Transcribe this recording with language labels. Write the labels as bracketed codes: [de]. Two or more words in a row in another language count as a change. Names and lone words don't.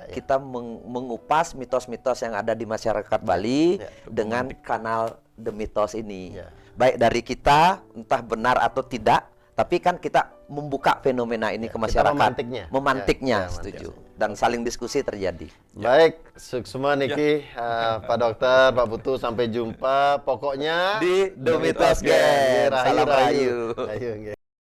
[id] Kita mengupas mitos-mitos yang ada di masyarakat Bali dengan kanal The Mitos ini. Ya. Baik dari kita entah benar atau tidak, tapi kan kita membuka fenomena ini ke masyarakat. memantiknya. Memantiknya, Ya, setuju. Dan saling diskusi terjadi. Baik, [ban] Suksma niki, [id] Pak Dokter, Pak Putu, sampai jumpa. Pokoknya Di The Mitos Gang. Rahayu, Salam rahayu. rahayu. Rahayu, nggih.